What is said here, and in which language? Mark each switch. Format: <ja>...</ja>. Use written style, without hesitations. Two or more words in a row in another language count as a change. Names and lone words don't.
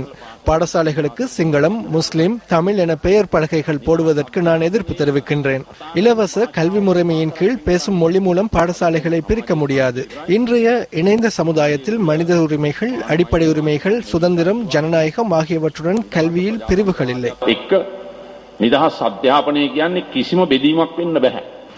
<ta>பாடசாலைகளுக்கு சிங்களம், முஸ்லிம், தமிழ் என பெயர் பலகைகள் போடுவதற்கு நான் எதிர்ப்பு தெரிவிக்கின்றேன். இலவச கல்வி முறைமையின் கீழ் பேசும் மொழி மூலம் பாடசாலைகளை பிரிக்க முடியாது. இன்றைய இணைந்த சமுதாயத்தில் மனித உரிமைகள், அடிப்படை உரிமைகள், சுதந்திரம், ஜனநாயகம் ஆகியவற்றுடன் கல்வியில் பிரிவுகள் இல்லை.</ta> <si>නිදහස් අධ්‍යාපනය කියන්නේ කිසිම බෙදීමක් වෙන්න බෑ.</si>